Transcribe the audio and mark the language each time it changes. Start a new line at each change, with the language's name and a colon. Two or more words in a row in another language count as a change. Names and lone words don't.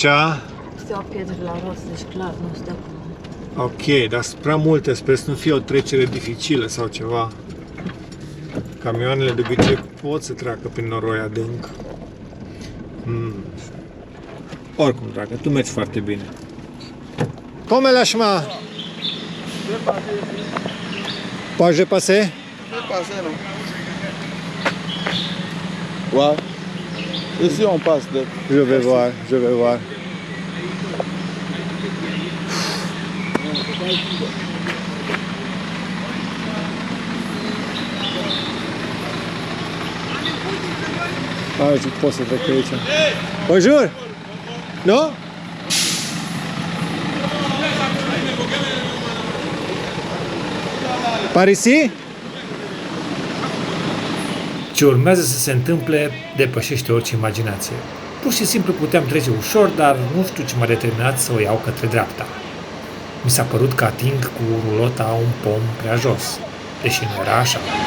Romanian: Steaua pietre la rost, deci clar nu stă acum. Ok, dar sunt prea multe, sper să nu fie o trecere dificilă sau ceva. Camioanele de obicei pot să treacă prin noroi adânc. Oricum, dragă, tu mergi foarte bine.
French: Come la chemin? Poate je passer? Non. Ouais. Ici on passe de. Je vais voir, je vais voir.
Romanian: Zic, pot să trec pe aici.
French: Bonjour! Nu? Par ici?
Romanian: Ce urmează să se întâmple depășește orice imaginație. Pur și simplu puteam trece ușor, dar nu știu ce m-a determinat să o iau către dreapta. Mi s-a părut că ating cu rulota un pom prea jos, deși nu era așa.